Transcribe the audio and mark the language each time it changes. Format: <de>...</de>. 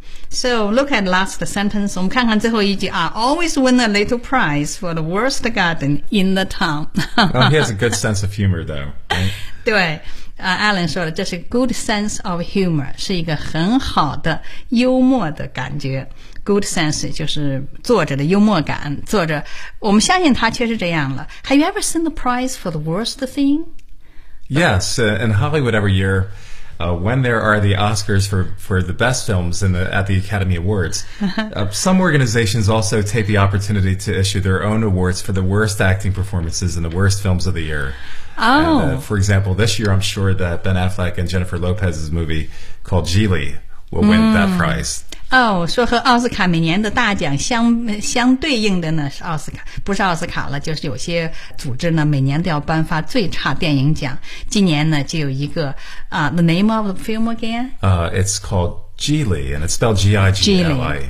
<en>So look at last sentence，</en> <zh>我们看看最后一句啊</zh> <en>，always win a little prize for the worst garden in the town 。 Well, he has a good sense of humor, though.、</en> <zh>Right? 对。Alan 说了，这是</zh> <en>good sense of humor，</en> <zh>是一个很好的幽默的感觉。 Good sense 就是作者的幽默感。作者，我们相信他确实这样了。</zh> <en>Have you ever seen the prize for the worst thing? Yes, in Hollywood every year, when there are the Oscars for the best films at the Academy Awards, some organizations also take the opportunity to issue their own awards for the worst acting performances and the worst films of the year. Oh. And, for example, this year I'm sure that Ben Affleck and Jennifer Lopez's movie called Geely will win that prize.</en> <zh>Oh, 说和奥斯卡每年的大奖相对应的呢是奥斯卡，不是奥斯卡了，就是有些组织呢每年都要颁发最差电影奖。今年呢就有一个啊、</zh> <en>The name of the film again? It's called Geely, and it's spelled G-I-G-E-L-I.</en>